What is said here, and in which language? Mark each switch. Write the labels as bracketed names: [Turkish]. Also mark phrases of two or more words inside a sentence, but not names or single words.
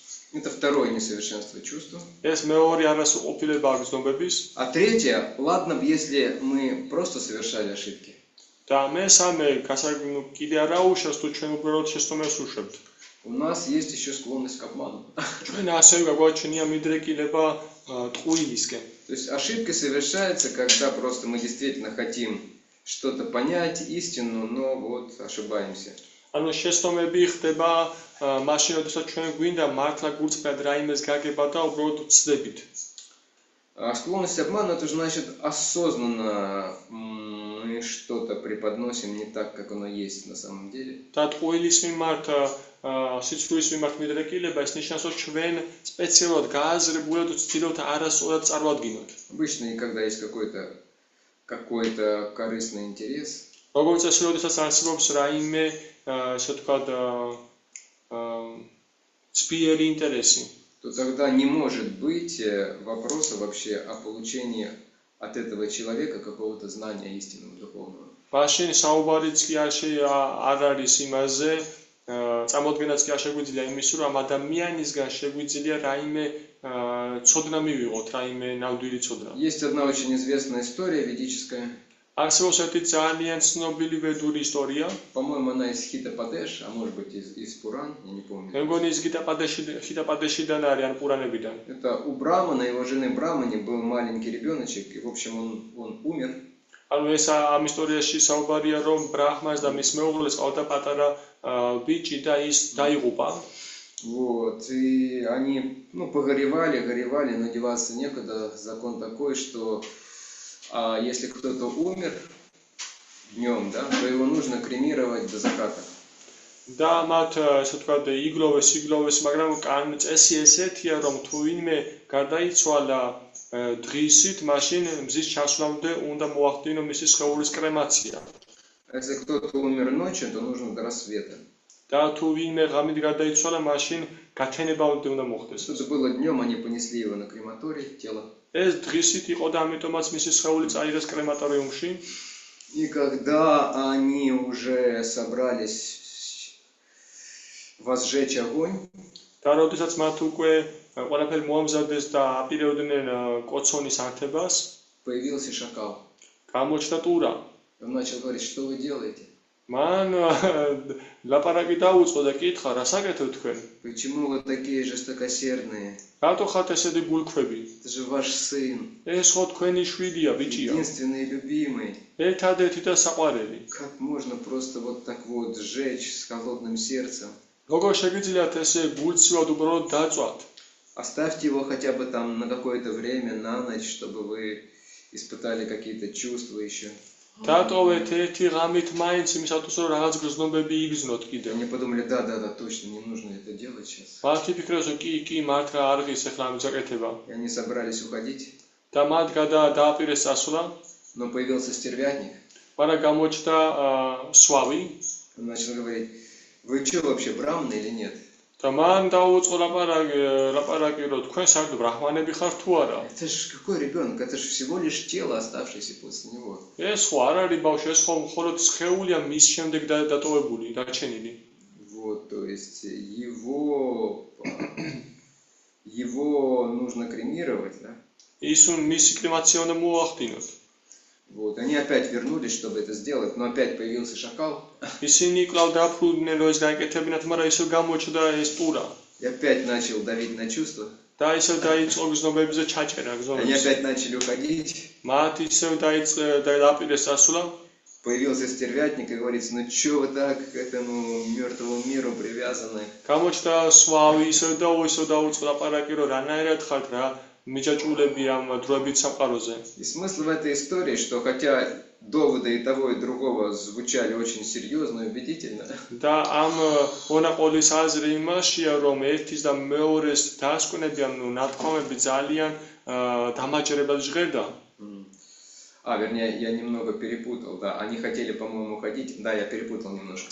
[Russian] Это второе несовершенство чувства. [Georgian] ეს მეორე არასრულყოფილება აქვს ცნობების. [Russian] А третье, ладно бы, если мы просто совершали ошибки. [Georgian] და მესამე, კიდე არა უშავს თუ ჩვენ უბრალოდ შეცდომებს უშვებთ. [Russian] У нас есть еще склонность к обману. [Georgian] ჩვენ ასევე გაგვაჩნია მიდრეკილება ტყუილისკენ. [Russian] То есть ошибки совершаются, когда просто мы действительно хотим что-то понять, истину, но вот ошибаемся. [Georgian] ანუ შეცდომები ხდება მაშინ, როდესაც ჩვენ გვინდა მართლა გულწრფელად რაიმეს გაგება და უბრალოდ ვცდებით. [Russian] А склонность к обману, это значит осознанно мы что-то преподносим не так, как оно есть на самом деле. [Georgian] და ტყუილის მიმართ სიცრუის მიმართ მიდრეკილება ეს ნიშნავს, რომ ჩვენ სპეციალურად გააზრებულად ვცდილობთ არასწორად წარმოადგინოთ. [Russian] Обычно, когда есть какой-то корыстный интерес, [Georgian] როგორც წესი, როდესაც არსებობს რაიმე, ესე ვთქვათ, ძლიერი ინტერესი, [Russian] то тогда не может быть вопроса вообще о получении от этого человека какого-то знания истинного, духовного. [Georgian] მაშინ საუბარიც კი არ არის იმაზე, წამოდგენაც კი არ შეგვიძლია იმის, რომ ამ ადამიანისგან შეგვიძლია რაიმე ცოდნა მივიღოთ, რაიმე ნამდვილი ცოდნა. [Russian] Есть одна очень известная история ведическая. [Georgian] არსებობს ერთი ძალიან ცნობილი ვედური ისტორია. [Russian] По-моему, она из Хитападеш, а может быть из Пуран, я не помню. [Georgian] მე მგონი ის ჰიტაპადეშიდან არის, ან პურანებიდან. [Russian] Это у Брамана, его жены Брамани был маленький ребеночек, и в общем он умер. [Georgian] ანუ ეს ამ ისტორიაში საუბარია, რომ ბრაჰმას და მის მეუღლეს ყავდა патара ბიჭი და ის დაიღუპა. [Russian] Вот, и они, погоревали, но деваться некуда. Закон такой, что если кто-то умер днем, да, то его нужно кремировать до заката. [Georgian] და მათ ესე ვთქვათ იგლოვეს, მაგრამ წესი ესეთია, რომ თუ ვინმე გარდაიცვალა დღისით, მაშინ მზის ჩასვლამდე უნდა მოახდინო მისი სხეულის კრემაცია. [Russian] Если кто-то умер ночью, то нужно до рассвета. [Georgian] და თუ ვინმე ღამით გარდაიცვალა, მაშინ გათენებამდე უნდა მოხდეს. [Russian] Это было днем, они понесли его на крематорий, тело. [Georgian] ეს დღისით იყო და ამიტომაც მისი სხეული წაიღეს კრემატორიუმში. [Russian] И когда они уже собрались возжечь огонь, [Georgian] და როდესაც მათ უკვე ყველაფერი მოამზადეს და აპირებდნენ კოცონის ართებას, [Russian] появился шакал. [Georgian] გამოჩნდა ტურა. [Russian] Он начал говорить, что вы делаете? [Georgian] მან ლაპარაკი დაუწყო და კითხა, რას აკეთებთ თქვენ? [Russian] Почему вы такие жестокосердные? [Georgian] რატო ხართ ესეთი გულქვები? [Russian] Это же ваш сын. [Georgian] ეს ხო თქვენი შვილია, ბიჭია. [Russian] Единственный и любимый. [Georgian] ერთადერთი და საყვარელი. [Russian] Как можно просто вот так вот сжечь с холодным сердцем? [Georgian] როგორ შეგიძლიათ ესე გულწრფელად უბრალოდ დაწვათ? [Russian] Оставьте его хотя бы там на какое-то время, на ночь, чтобы вы испытали какие-то чувства еще. [Georgian] დატოვეთ ერთი ღამით მაინც იმისათვის, რომ რაღაც გრძნობები იგრძნოთ კიდევ. [Russian] Они подумали, да, точно, не нужно это делать сейчас. [Georgian] მათი ფიქრობს, რომ კი, მართლა არ ღირს ახლა ამის აკეთება. [Russian] И они собрались уходить, [Georgian] და მათ დააპირეს წასვლა, [Russian] но появился стервятник. [Georgian] მაგრამ გამოჩნდა სვავი. [Russian] Он начал говорить, вы что вообще, браманы или нет? [Georgian] და მან დაუწყო ლაპარაკი, რომ თქვენ საერთოდ ბრაჰმანები ხართ თუ არა? [Russian] Это же какой ребенок? Это же всего лишь тело, оставшееся после него. [Georgian] ეს ხო არ არის ბავშვი, ეს ხო მხოლოდ სხეულია მის შემდეგ დატოვებული, დარჩენილი. [Russian] Вот, то есть его нужно кремировать, да? [Georgian] მისი კრემაცია უნდა მოახდინოთ. [Russian] Вот, они опять вернулись, чтобы это сделать, но опять появился шакал. [Georgian] ისინი კვლავ დაფრუდნენ, რომ ეს გაეკეთებინათ, მაგრამ ისევ გამოჩნდა ეს ტურა. [Russian] И опять начал давить на чувства. [Georgian] და ისევ დაიწყო გზნობებზე ჩაჭერა, [Russian] Они [Georgian] გზნობებზე. [Russian] опять начали уходить. [Georgian] მათ ისევ დააპირეს წასვლა. [Russian] Появился стервятник и говорит, ну что вы так к этому мертвому миру привязаны? [Georgian] გამოჩნდა სვავი, ისევ დაუწყო ლაპარაკი, რომ რანაირად ხართ რა მიჯაჭულები ამ დროებით სამყაროზე. [Russian] И смысл в этой истории, что хотя доводы и того, и другого звучали очень серьезно и убедительно, [Georgian] და ამ მონაყოლის აზრი იმაშია, რომ ერთის და მეორეს დასკვნები, ანუ ნათქვამები ძალიან დამაჯერებად ჟღერდა. [Russian] Вернее, я немного перепутал, да, они хотели, по-моему, уходить, да, я перепутал немножко.